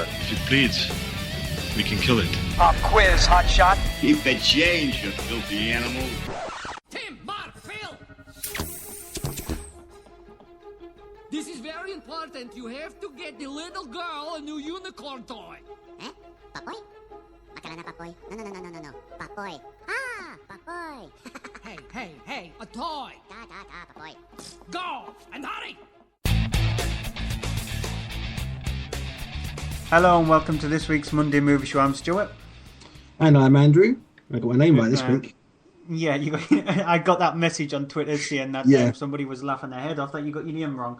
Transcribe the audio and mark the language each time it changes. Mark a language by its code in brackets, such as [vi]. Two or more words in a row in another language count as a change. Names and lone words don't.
[en] If it bleeds, we can kill it. Pop quiz, hot shot. Keep the change, you filthy animal. Tim, Mark, Phil. This is very important. You have to get the little girl a new unicorn toy. Eh? Papoy? [tl] Akala na papoy. [en] No. Papoy. Ah, papoy. Hey, a toy. Papoy. Go, and hurry. Hello and welcome to this week's Monday Movie Show. I'm Stuart. And I'm Andrew. I got my name right this week. Yeah, I got that message on Twitter saying that somebody was laughing their head off that you got your name wrong.